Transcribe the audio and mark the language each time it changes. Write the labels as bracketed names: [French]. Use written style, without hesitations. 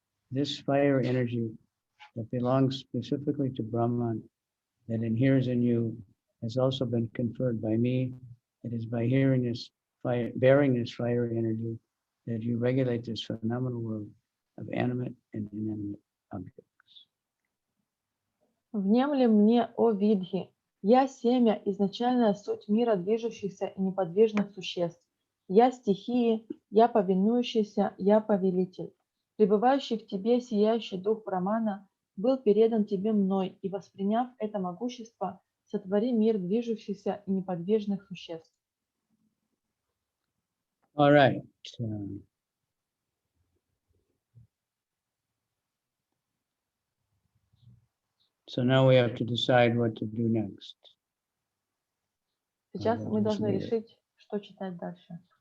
[English] this fire energy that belongs specifically to Brahman, that inheres in you, has also been conferred by me. It is by hearing this fire, bearing this fire energy, that you regulate this phenomenal world of animate and inanimate objects. [Russian] Внемли мне, о Видхи, я семя, изначальная суть мира движущихся и неподвижных существ. Я стихии, я повинующийся, я повелитель. Пребывающий в тебе сияющий дух Брамана был передан тебе мной, и, восприняв это могущество, сотвори мир движущихся и неподвижных существ. [English] All right. So now we have to decide what to do next. [Russian] Сейчас мы должны решить, что читать дальше.